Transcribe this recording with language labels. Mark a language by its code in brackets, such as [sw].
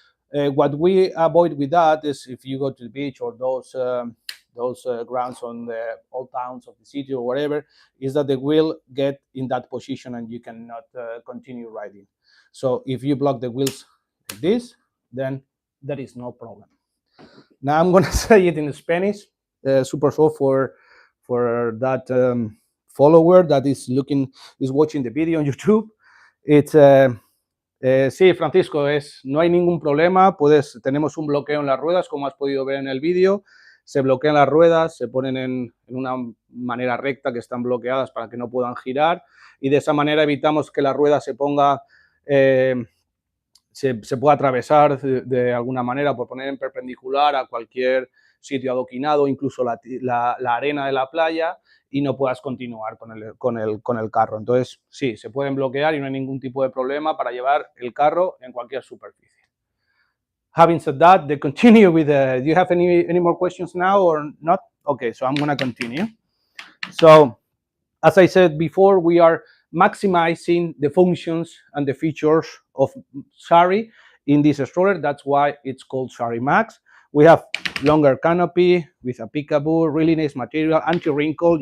[en] What we avoid with that is if you go to the beach or those grounds on the old towns of the city or whatever, is that the wheel get in that position and you cannot continue riding. So if you block the wheels like this, then there is no problem. Now I'm gonna say it in Spanish. Super so for that follower that is watching the video on YouTube. [es] It's sí, Francisco, no hay ningún problema. Tenemos un bloqueo en las ruedas, como has podido ver en el vídeo. Se bloquean las ruedas, se ponen en una manera recta, que están bloqueadas para que no puedan girar, y de esa manera evitamos que la rueda se ponga, se pueda atravesar de alguna manera por poner en perpendicular a cualquier sitio adoquinado, incluso la arena de la playa, y no puedas continuar con el carro. Entonces, sí, se pueden bloquear y no hay ningún tipo de problema para llevar el carro en cualquier superficie. [en] Having said that, they continue with do you have any more questions now or not? Okay, so I'm going to continue. So, as I said before, we are maximizing the functions and the features of xari in this stroller. That's why it's called xari Max. We have longer canopy with a peekaboo, really nice material, anti-wrinkle.